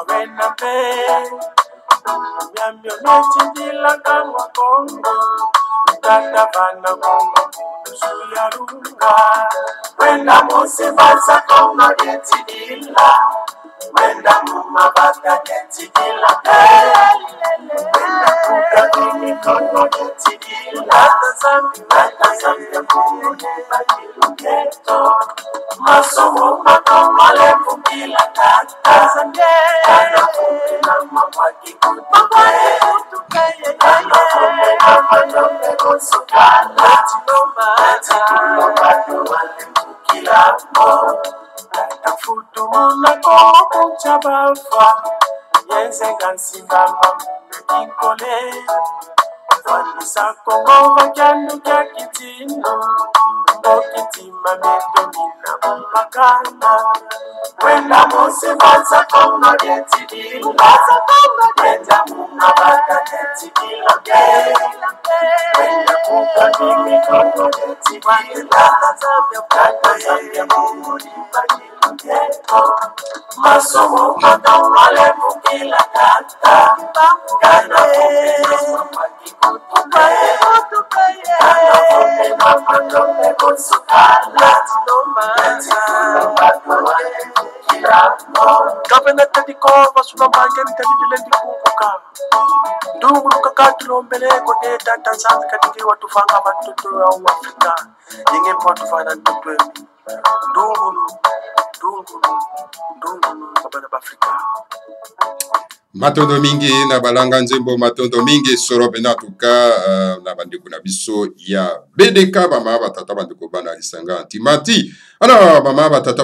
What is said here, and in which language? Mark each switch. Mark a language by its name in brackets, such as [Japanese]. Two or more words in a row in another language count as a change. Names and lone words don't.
[Kongo] wena pe Nyamyo neti dila kangwa kongo Tata vana kongo kudusu ya runga Wenda mose baza kongo neti dila Wenda mumabaka neti dila Wenda kukakini kongo neti dila Tazambia kongo neti masomo makamale kukila kata kana kumbe na mamaki kutuke kana kumbe na mandome konsukala tilomba wale kukila mo tafutu munako kuchabafa yenzenga nsimbama mumekikole Vanisa kongo vakyanu kya kitino Mokitima metomina mumakana Wenda mose baza kongo lyetidila Wenda mumabaka lyetidila Wenda kukakimi kongo lyetidila Tazambia kumulipa niluyeto Masomo makamale kukila kata Kana kumbe na mamaki kutume Kana kumbe na mandome konsukala Kapena tadiko sulambanje nitadilendi kukuka Ndungu lukakatulombele kone tata zanzi kadiki watufanga matutu ya Afrika Yenge mpo watufanga ntutu Ndungulu kabana Afrika [Lingala] Matondo mingi na balanga nzembo matondo mingi sorobe na tuka na bandeko na biso ya BDK bama batata bandeko bana lisanga antimati alors bama batata